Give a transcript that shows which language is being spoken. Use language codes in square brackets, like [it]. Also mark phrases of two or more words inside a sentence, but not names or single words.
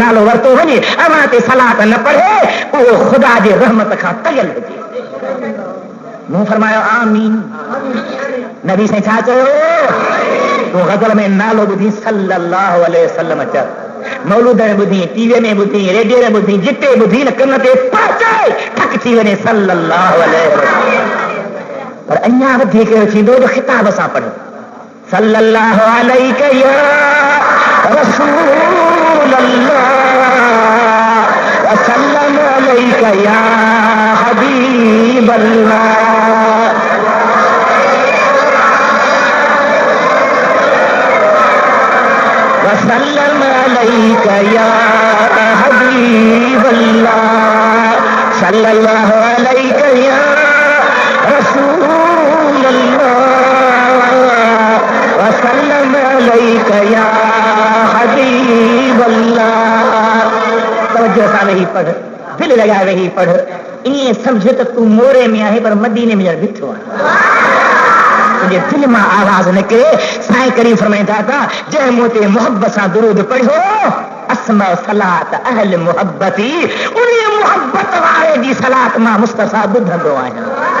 [sd] नालो वरितो वञे अव्हां ते सलात न पढ़े उहो ख़ुदा जे रहमत खां तयल हुजे मूं फरमायो आमीन नबी साईं छा चयो तूं गज़ल में नालो ॿुधी [ar] صلى الله عليه وسلم [sd] चयो मौलूद में ॿुधी टीवीअ में ॿुधी रेडियो में ॿुधी जिते ॿुधी न कन ते पहुचे ठक थी वञे [ar] صلى الله عليه وسلم [sd] पर अञा वधीक थींदो जो ख़िताब सां पढ़ो [ar] صلى الله عليه يا رسول الله وسلم عليك يا حبيب الله وسلم عليك يا حبيب الله صلى الله عليك يا رسول الله وسلم عليك يا حبيب الله [sd] तवज्जो सां वेही पढ़ दिल लगा वेही पढ़ ईअं सम्झ त तूं मोरे में आहे पर मदीने में ॼण बीठो आहे तुंहिंजे दिलि मां आवाज़ निकिरे साईं करीम फरमाईंदा था जंहिं मूं ते मुहबत सां दुरूद पढ़ियो [ar] أسمع صلاة أهل محبتي [sd] उन मुहबत वारे जी सलात मां मुस्तफ़ा ॿुधंदो आहियां